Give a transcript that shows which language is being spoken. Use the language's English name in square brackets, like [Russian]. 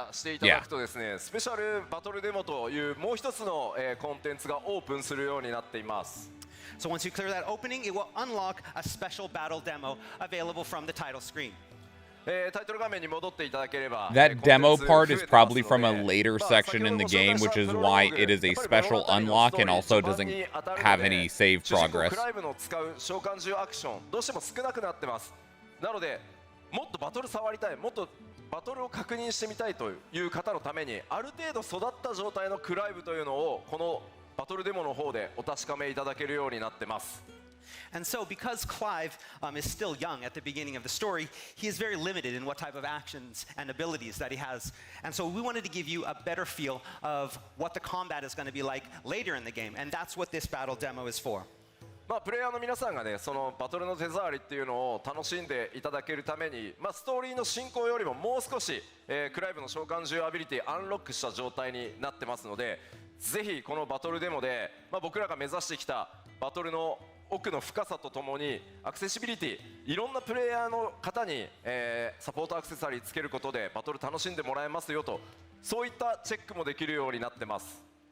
[Japanese] していただくとですね、スペシャルバトルデモというもう一つのコンテンツがオープンするようになっています。 [English] So once you clear that opening, it will unlock a special battle demo available from the title screen. [Japanese] タイトル画面に戻っていただければ [English] That demo part is probably from a later section in the game, which is why it is a special unlock and also doesn't have any save progress. [Japanese] クライブの使う召喚獣アクションどうしても少なくなってます。なのでもっとバトル触りたい、もっとバトルを確認してみたいという方のためにある程度育った状態のクライブというのをこのバトルデモの方でお確かめいただけるようになってます。 [English] And so, because Clive is still young at the beginning of the story, he is very limited in what type of actions and abilities that he has. And so, we wanted to give you a better feel of what the combat is going to be like later in the game. And that's what this battle demo is for. [Japanese] プレイヤーの皆さんがね、そのバトルの手触りっていうのを楽しんでいただけるために、ストーリーの進行よりももう少し、クライブの召喚獣アビリティアンロックした状態になってますので、ぜひこのバトルデモで、僕らが目指してきたバトルの奥の深さとともにアクセシビリティ、いろんなプレイヤーの方に、サポートアクセサリーつけることでバトル楽しんでもらえますよと、そういったチェックもできるようになってます。